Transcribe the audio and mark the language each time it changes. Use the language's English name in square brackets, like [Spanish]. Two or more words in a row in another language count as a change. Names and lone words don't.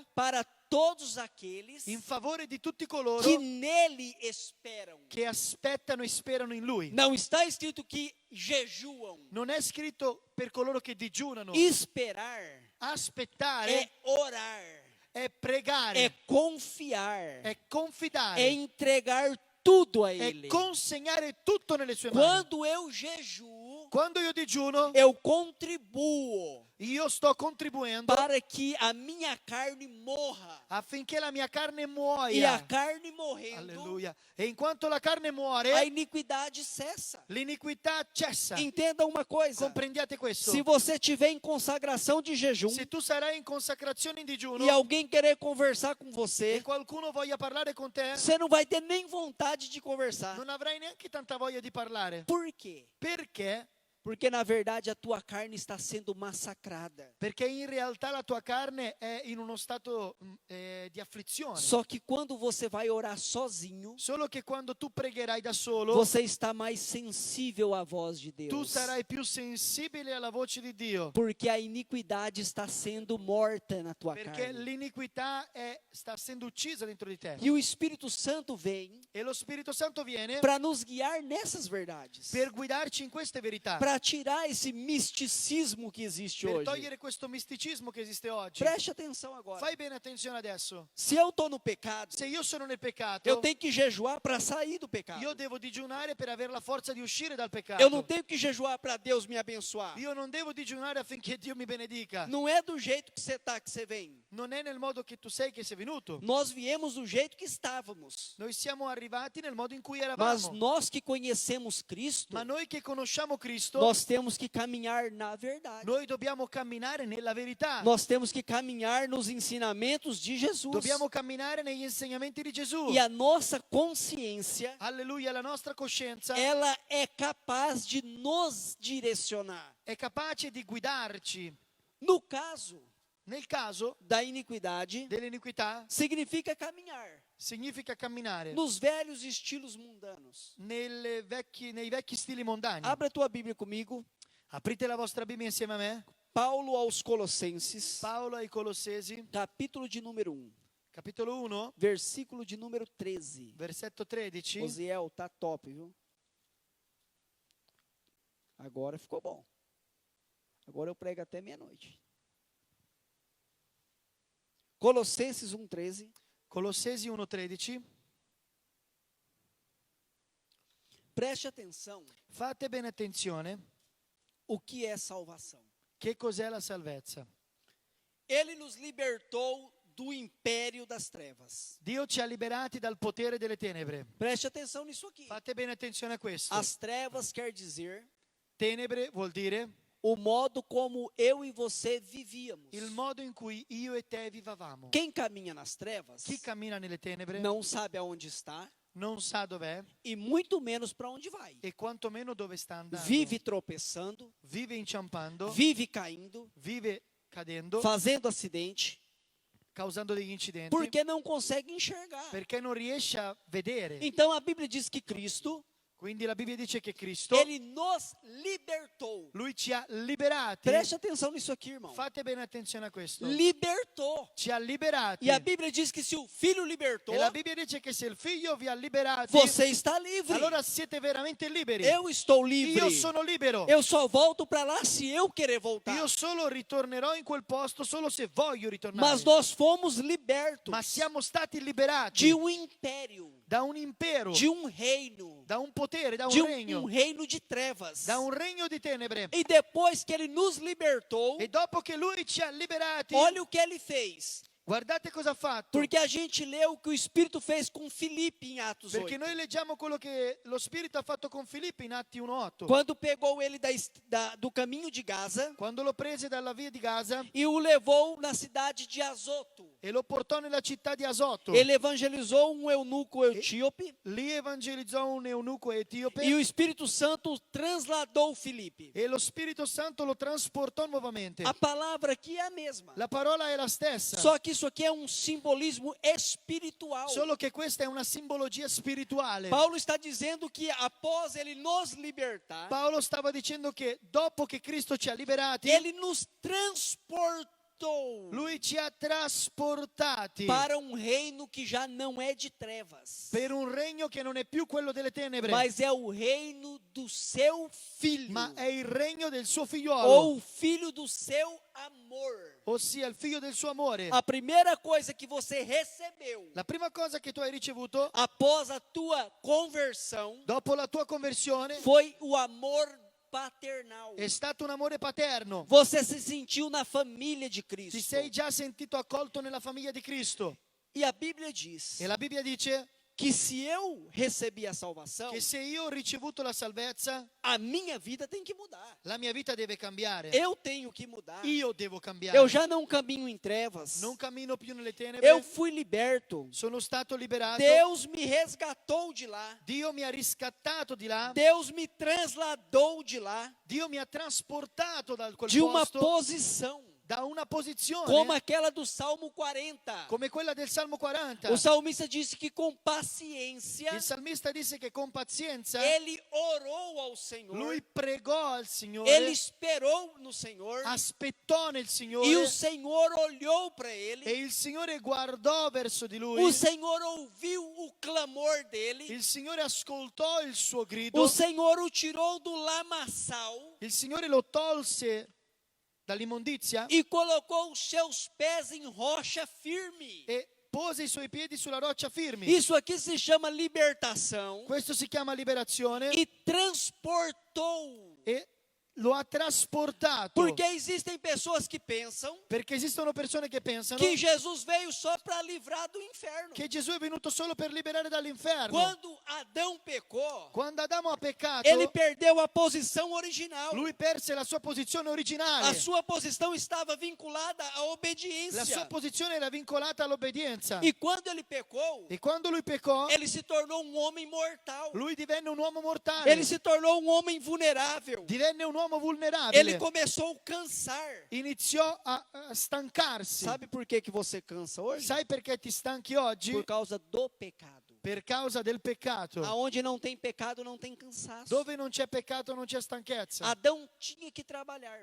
[Portuguese] para todos aqueles [Italian] in favore di tutti coloro [Portuguese] que nele esperam. [Italian] che aspettano e sperano in Lui. [Portuguese] Não está escrito que jejuam. [Italian] Non è scritto per coloro che digiunano. [Portuguese] Esperar [Italian] Aspettare [Portuguese] é orar. [Italian] è pregare, [Portuguese] é confiar, [Italian] è confidare, [Portuguese] é entregar tudo a [Italian] è [Portuguese] Ele. [Italian] consegnare tutto nelle sue mani. [Portuguese] Quando eu jejuo, [Italian] Quando io digiuno, [Portuguese] eu contribuo [Italian] io sto contribuendo [Portuguese] para que a minha carne morra. [Italian] affinché la mia carne [Portuguese] E a [Italian] muoia. [Portuguese] carne morrendo, [Italian] Alleluia. E in quanto la carne [Portuguese] a [Italian] muore, [Portuguese] iniquidade cessa. [Italian] l'iniquità cessa. [Portuguese] Entenda uma coisa. [Italian] Comprendiate questo? [Portuguese] Se você tiver em consagração de jejum [Italian] Se tu sarai in consacrazione in digiuno [Portuguese] e alguém querer conversar com [Italian] e [Portuguese] você, [Italian] qualcuno voglia parlare con te, [Portuguese] você não vai ter nem vontade de conversar. [Italian] non avrai neanche tanta voglia di parlare. [Portuguese] Por quê? [Italian] Perché? [Portuguese] Porque na verdade a tua carne está sendo massacrada. [Italian] Perché in realtà la tua carne è in uno stato di afflizione. [Portuguese] Só que quando você vai orar sozinho, [Italian] Solo che quando tu pregherai da solo, [Portuguese] você está mais sensível à voz de [Italian] tu [Portuguese] Deus. [Italian] sarai più sensibile alla voce di Dio. [Portuguese] Porque a iniquidade está sendo morta na tua [Italian] Perché [Portuguese] carne. [Italian] l'iniquità sta essendo uccisa dentro di te. [Portuguese] E o Espírito Santo vem [Italian] E lo Spirito Santo viene [Portuguese] para nos guiar nessas verdades. [Italian] per guidarci in queste verità. [Portuguese] Para tirar esse misticismo que existe [Italian] Per [Portuguese] hoje. [Italian] togliere questo misticismo che esiste oggi. [Portuguese] Preste atenção agora. [Italian] Fai bene attenzione adesso. [Portuguese] Se eu estou no pecado, [Italian] Se io sono nel peccato, [Portuguese] eu tenho que jejuar para sair do pecado. [Italian] io devo digiunare per avere la forza di uscire dal [Portuguese] Eu não [Italian] peccato. [Portuguese] tenho que jejuar para Deus me abençoar. [Italian] Io non devo digiunare affinché Dio mi benedica. [Portuguese] Não é do jeito que você está que você vem. [Italian] Non è nel modo che tu sei che sei venuto. [Portuguese] Nós viemos do jeito que estávamos. [Italian] Noi siamo arrivati nel modo in cui [Portuguese] Mas [Italian] eravamo. [Portuguese] nós que conhecemos Cristo, [Italian] Ma noi che conosciamo Cristo, [Portuguese] nós temos que caminhar na verdade. [Italian] noi dobbiamo camminare nella verità. [Portuguese] Nós temos que caminhar nos ensinamentos de Jesus. [Italian] Dobbiamo camminare negli insegnamenti di Gesù. [Portuguese] E a nossa consciência, [Italian] Alleluia, la nostra coscienza [Portuguese] ela é capaz de nos direcionar. [Italian] è capace di guidarci. [Portuguese] No caso [Italian] Nel caso [Portuguese] da iniquidade, [Italian] dell'iniquità [Portuguese] significa caminhar [Italian] significa camminare [Portuguese] nos velhos estilos mundanos. [Italian] nei vecchi stili mondani. [Portuguese] Abra a tua Bíblia comigo. [Italian] Aprite la vostra Bibbia insieme a me. [Portuguese] Paulo aos Colossenses, [Italian] Paolo ai Colossesi, [Portuguese] capítulo de número 1, [Italian] capitolo 1, [Portuguese] versículo de número 13. [Italian] versetto 13. [Portuguese] Osiel, tá top, viu? Agora ficou bom. Agora eu prego até meia-noite. Colossenses 1,13. [Italian] Colossesi 1:13. [Portuguese] Preste atenção [Italian] Fate bene attenzione. [Portuguese] o que é salvação. [Italian] Che cos'è la salvezza? [Portuguese] Ele nos libertou do império das trevas. [Italian] Dio ci ha liberati dal potere delle tenebre. [Portuguese] Preste atenção nisso aqui. [Italian] Fate bene attenzione a questo. [Portuguese] As trevas quer dizer [Italian] Tenebre vuol dire [Portuguese] o modo como eu e você vivíamos. [Italian] il modo in cui io e te vivavamo. [Portuguese] Quem caminha nas trevas [Italian] Chi cammina nelle tenebre [Portuguese] não sabe aonde está [Italian] non sa dov'è [Portuguese] e muito menos para onde vai. [Italian] e quantomeno dove sta andando. [Portuguese] Vive tropeçando, [Italian] Vive inciampando, [Portuguese] vive caindo, [Italian] vive cadendo, [Portuguese] fazendo acidente, [Italian] causando degli incidenti, [Portuguese] porque não consegue enxergar. [Italian] perché non riesce a vedere. [Portuguese] Então a Bíblia diz que Cristo, [Italian] Quindi la Bibbia dice che Cristo, [Portuguese] ele nos libertou. [Italian] Lui ci ha liberati. [Portuguese] Preste atenção nisso aqui, irmão. [Italian] Fate bene attenzione a questo. [Portuguese] Libertou. [Italian] Ci ha liberati. [Portuguese] E a Bíblia diz que se o Filho libertou, [Italian] E la Bibbia dice che se il figlio vi ha liberati, [Portuguese] você está livre. [Italian] allora siete veramente liberi. [Portuguese] Eu estou livre. [Italian] Io sono libero. [Portuguese] Eu só volto para lá se eu querer voltar. [Italian] Io solo ritornerò in quel posto solo se voglio ritornare. [Portuguese] Mas nós fomos libertos [Italian] Ma siamo stati liberati [Portuguese] de um império, [Italian] da un impero, [Portuguese] de um reino, [Italian] da un potere, da un [Portuguese] de [Italian] regno, [Portuguese] um reino de trevas. [Italian] da un regno di tenebre. [Portuguese] E depois que ele nos libertou, [Italian] E dopo che lui ci ha liberati, [Portuguese] olha o que ele fez. [Italian] guardate cosa ha fatto. [Portuguese] Porque a gente leu o que o Espírito fez com Filipe em Atos [Italian] Perché [Portuguese] 8. [Italian] noi leggiamo quello che lo Spirito ha fatto con Filippo in Atti 1:8. [Portuguese] Quando pegou ele do caminho de Gaza [Italian] Quando lo prese dalla via di Gaza [Portuguese] e o levou na cidade de Azoto. [Italian] e lo portò nella città di Azoto. [Portuguese] Ele evangelizou um eunuco etíope [Italian] Lì evangelizzò un eunuco etiope [Portuguese] e o Espírito Santo transladou Filipe. [Italian] e lo Spirito Santo lo trasportò nuovamente. [Portuguese] A palavra aqui é a mesma. [Italian] La parola è la stessa, [Portuguese] Só que isso aqui é um simbolismo espiritual. [Italian] solo che questa è una simbologia spirituale. [Portuguese] Paulo está dizendo que após ele nos libertar, [Italian] Paolo stava dicendo che dopo che Cristo ci ha liberati, [Portuguese] ele nos transportou [Italian] Lui ci ha trasportati [Portuguese] para um reino que já não é de trevas, [Italian] per un regno che non è più quello delle tenebre, [Portuguese] mas é o reino do seu filho, [Italian] ma è il regno del suo figliuolo, [Portuguese] ou o filho do seu amor. [Italian] ossia il figlio del suo amore. [Portuguese] A primeira coisa que você recebeu [Italian] La prima cosa che tu hai ricevuto [Portuguese] após a tua conversão [Italian] dopo la tua conversione [Portuguese] foi o amor paternal. [Italian] è stato un amore paterno. [Portuguese] Você se sentiu na família de [Italian] Ti [Portuguese] Cristo. [Italian] sei già sentito accolto nella famiglia di Cristo. [Portuguese] E a Bíblia diz [Italian] E la Bibbia dice [Portuguese] que se eu recebi a salvação, [Italian] che se io ho ricevuto la salvezza, [Portuguese] a minha vida tem que mudar. [Italian] la mia vita deve cambiare. [Portuguese] Eu tenho que mudar. [Italian] Io devo cambiare. [Portuguese] Eu já não caminho em trevas. [Italian] Non cammino più nelle tenebre. [Portuguese] Eu fui liberto. [Italian] Sono stato liberato. [Portuguese] Deus me resgatou de lá. [Italian] Dio mi ha riscattato di là. [Portuguese] Deus me transladou de lá, [Italian] Dio mi ha trasportato da quel [Portuguese] de uma [Italian] posto, [Portuguese] posição [Italian] da una posizione [Portuguese] como aquela do Salmo 40. [Italian] come quella del Salmo 40. [Portuguese] O salmista disse que com paciência [Italian] Il salmista disse che con pazienza [Portuguese] ele orou ao Senhor, [Italian] lui pregò al Signore, [Portuguese] ele esperou no Senhor [Italian] aspettò nel Signore [Portuguese] e o Senhor olhou para [Italian] e [Portuguese] ele. [Italian] il Signore guardò verso di lui. [Portuguese] O Senhor ouviu o clamor dele. [Italian] Il Signore ascoltò il suo grido. [Portuguese] O Senhor o tirou do lamaçal [Italian] Il Signore lo tolse dall'immondizia [Portuguese] e colocou os seus pés em rocha firme. [Italian] e pose i suoi piedi sulla roccia firmi. [Portuguese] Isso aqui se chama libertação. [Italian] Questo si chiama liberazione [Portuguese] E transportou. [Italian] e lo ha trasportato. [Portuguese] Porque existem pessoas que pensam [Italian] Perché esistono persone che pensano [Portuguese] que Jesus veio só para livrar do inferno. [Italian] che Gesù è venuto solo per liberare dall'inferno. [Portuguese] Quando Adão pecou, [Italian] Quando Adamo ha peccato, [Portuguese] ele perdeu a posição original. [Italian] lui perse la sua posizione originale. [Portuguese] A sua posição estava vinculada à [Italian] La sua [Portuguese] obediência. [Italian] posizione era vincolata all'obbedienza. [Portuguese] E quando ele pecou, [Italian] E quando lui peccò, [Portuguese] ele se tornou um homem mortal. [Italian] lui divenne un uomo mortale. [Portuguese] Ele se tornou um homem vulnerável. [Italian] Divenne un uomo [Portuguese] Ele [Italian] vulnerabile. [Portuguese] começou a cansar. [Italian] Iniziò a stancarsi. [Portuguese] Sabe por que você cansa hoje? [Italian] Sai perché ti stanchi oggi? [Portuguese] Por causa do pecado. [Italian] Per causa del peccato. [Portuguese] Aonde não tem pecado, não tem cansaço. [Italian] Dove non c'è peccato non c'è stanchezza. [Portuguese] Adão tinha que trabalhar.